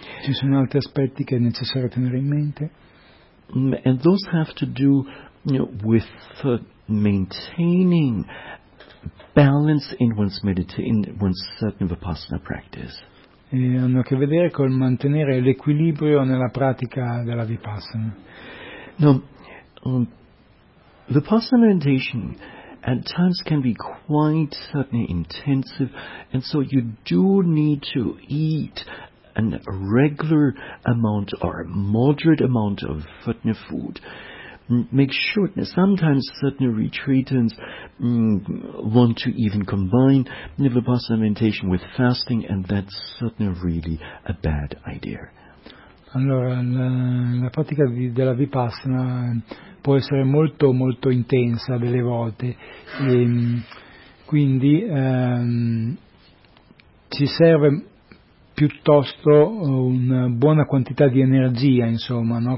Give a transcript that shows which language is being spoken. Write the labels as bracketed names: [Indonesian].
[Italian] Ci sono altri aspetti che è necessario tenere in mente. [English] And those have to do with maintaining balance in one's Vipassana practice. [Italian] E hanno a che vedere col mantenere l'equilibrio nella pratica della Vipassana. [English] Now, Vipassana meditation at times can be quite intensive, and so you do need to eat a regular amount or a moderate amount of food. Make sure, sometimes retreatants want to even combine Vipassana meditation with fasting, and that's really a bad idea. [Italian] Allora, la pratica della Vipassana può essere molto molto intensa delle volte, e quindi ci serve piuttosto una buona quantità di energia, insomma, no?